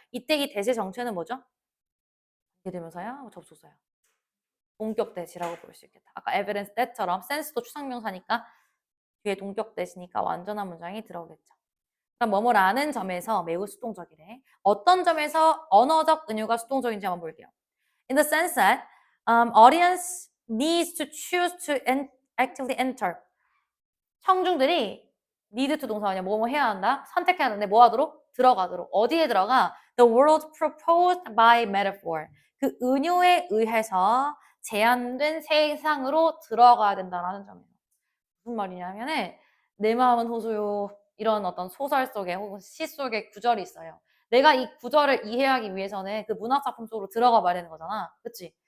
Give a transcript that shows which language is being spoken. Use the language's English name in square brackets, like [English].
[Korean] 이때 이 대세 정체는 뭐죠? 관계대명사야? 접속사야? 동격 대시라고 볼 수 있겠다. 아까 evidence that처럼 sense도 추상명사니까 뒤에 동격 대시니까 완전한 문장이 들어오겠죠. 그럼 뭐뭐라는 점에서 매우 수동적이래. 어떤 점에서 언어적 은유가 수동적인지 한번 볼게요. [English] In the sense that audience needs to choose to actively enter. [Korean] 청중들이 [English] need to [Korean] 동사원이야. 뭐뭐 해야 한다. 선택해야 하는데 뭐 하도록? 들어가도록. 어디에 들어가? [English] The world proposed by metaphor. [Korean] 그 은유에 의해서 제안된 세상으로 들어가야 된다라는 점이에요. 무슨 말이냐면은 내 마음은 호소요. 이런 어떤 소설 속에 혹은 시 속에 구절이 있어요. 내가 이 구절을 이해하기 위해서는 그 문학작품 속으로 들어가 봐야 되는 거잖아. 그치?